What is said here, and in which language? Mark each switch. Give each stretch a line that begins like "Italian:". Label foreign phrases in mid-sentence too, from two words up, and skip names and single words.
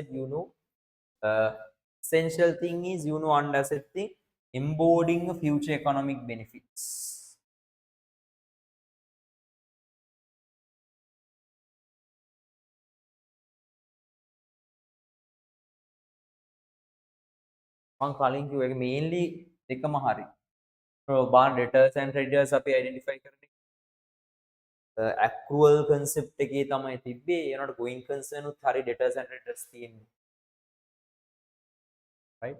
English: Uh, essential thing is and asset thing embodying future economic benefits.
Sinhala: මං කලින් කිව්ව එක mainly දෙකම හරි. බාන
English: debtors and creditors
Sinhala: අපි identify කරන්නේ
English: accrual concept
Sinhala: එකේ තමයි තිබ්බේ. ඒනට
English: going concern
Sinhala: උත් හරි
English: debtors and creditors
Sinhala: තියෙන්නේ. Right?